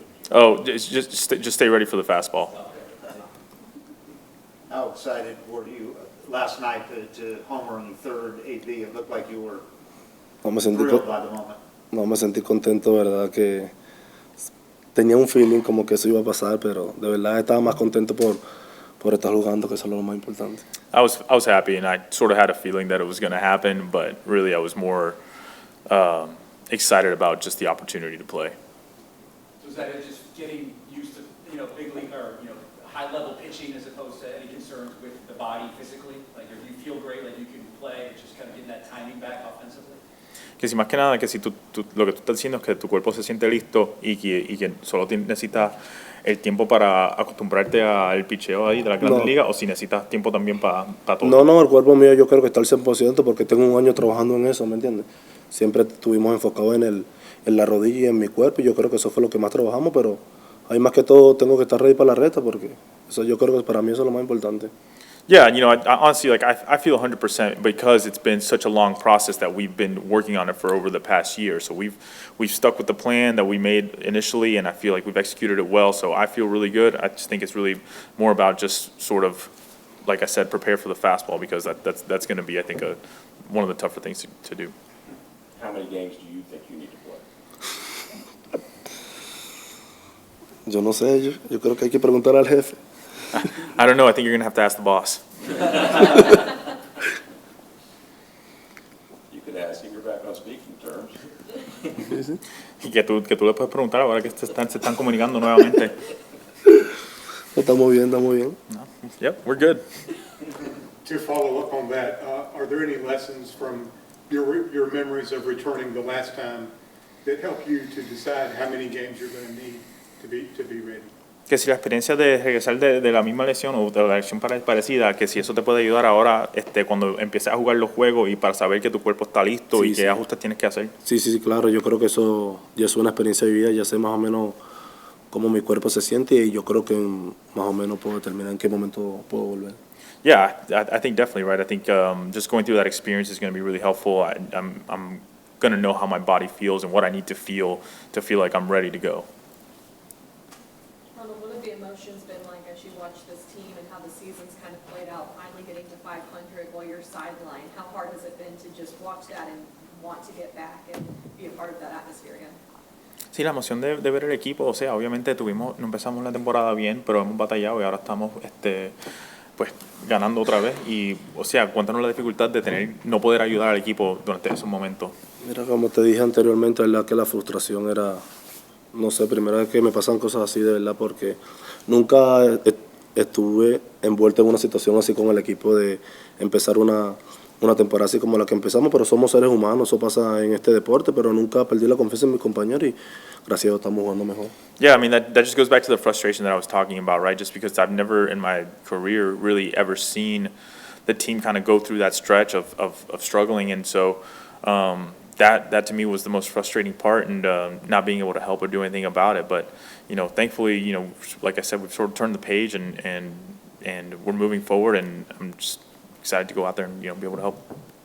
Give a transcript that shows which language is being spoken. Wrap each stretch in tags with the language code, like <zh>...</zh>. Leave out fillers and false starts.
<en>Oh, just stay ready for the fastball. How excited were you last night to homer in the third AB? It looked like you were thrilled by the moment.</en> <es>No, me sentí contento, verdad que tenía un feeling como que eso iba a pasar, pero de verdad estaba más contento por estar jugando, que eso es lo más importante.</es> <en>I was happy, and I sort of had a feeling that it was going to happen, but really I was more excited about just the opportunity to play. So is that it, just getting used to, big league or, high-level pitching as opposed to any concerns with the body physically? Like, if you feel great, like you can play, it's just kind of getting that timing back offensively?</en> <es>Que si más que nada, que si lo que tú estás diciendo es que tu cuerpo se siente listo y que solo necesitas el tiempo para acostumbrarte al picheo ahí de la Grandes No. Ligas, o si necesitas tiempo también para todo. No, el cuerpo mío yo creo que está al 100% porque tengo un año trabajando en eso, ¿me entiendes? Siempre estuvimos enfocados en la rodilla y en mi cuerpo y yo creo que eso fue lo que más trabajamos, pero ahí más que todo tengo que estar ready para la reta porque eso yo creo que para mí eso es lo más importante.</es> <en>Yeah, I honestly, like, I feel 100% because it's been such a long process that we've been working on it for over the past year. So we've stuck with the plan that we made initially, and I feel like we've executed it well. So I feel really good. I just think it's really more about just sort of, like I said, prepare for the fastball, because that's going to be, I think, one of the tougher things to do. How many games do you think you need to play?</en> <es>Yo no sé, yo creo que hay que preguntar al jefe.</es> <en>I don't know. I think you're going to have to ask the boss. You could ask him, you're back on speaking terms.</en> <es>Y que tú le puedes preguntar ahora que se están comunicando nuevamente. Estamos bien, estamos bien.</es> <en>No. Yep, we're good. To follow up on that, are there any lessons from your memories of returning the last time that help you to decide how many games you're going to need to be ready?</en> <es>Que si la experiencia de regresar de la misma lesión o de la lesión parecida, que si eso te puede ayudar ahora cuando empieces a jugar los juegos y para saber que tu cuerpo está listo y qué ajustes tienes que hacer. Sí, claro, yo creo que eso ya es una experiencia vivida, ya sé más o menos cómo mi cuerpo se siente y yo creo que más o menos puedo determinar en qué momento puedo volver.</es> <en>Yeah, I think definitely, right. I think just going through that experience is going to be really helpful. I'm going to know how my body feels and what I need to feel like I'm ready to go. What have the emotions been like as you watch this team and how the season's kind of played out, finally getting to 500 while you're sidelined? How hard has it been to just watch that and want to get back and be a part of that atmosphere again?</en> <es>Sí, la emoción de ver el equipo, o sea, obviamente no empezamos la temporada bien, pero hemos batallado y ahora estamos pues ganando otra vez y, o sea, cuéntanos la dificultad de no poder ayudar al equipo durante esos momentos. Mira, como te dije anteriormente, verdad que la frustración era, no sé, primera vez que me pasan cosas así de verdad, porque nunca estuve envuelto en una situación así con el equipo de empezar una temporada así como la que empezamos, pero somos seres humanos, eso pasa en este deporte, pero nunca perdí la confianza en mis compañeros y gracias a Dios estamos jugando mejor.</es> <en>Yeah, I mean, that just goes back to the frustration that I was talking about, right? Just because I've never in my career really ever seen the team kind of go through that stretch of struggling, and so that to me was the most frustrating part, and not being able to help or do anything about it. But thankfully, like I said, we've sort of turned the page and we're moving forward, and I'm just excited to go out there and be able to help.</en>